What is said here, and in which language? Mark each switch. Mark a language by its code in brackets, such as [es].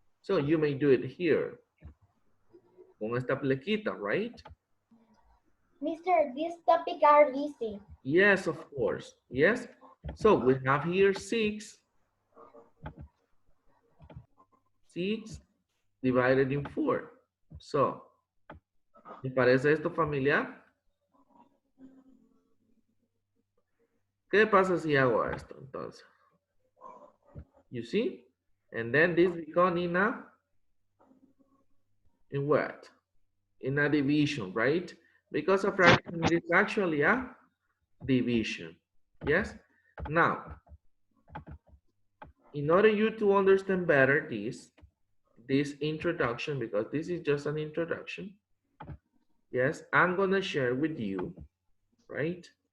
[en] So you may do it here [es] con esta plequita, [en] right? Mister, these topics are easy. Yes, of course. Yes. So we have here 6 divided in 4. [es] So, ¿me parece esto familiar? ¿Qué pasa si hago esto entonces? [en] You see? And then this become in what? In a division, right? Because a fraction is actually a division. Yes? Now, in order you to understand better this introduction, because this is just an introduction, yes, I'm gonna share with you, right?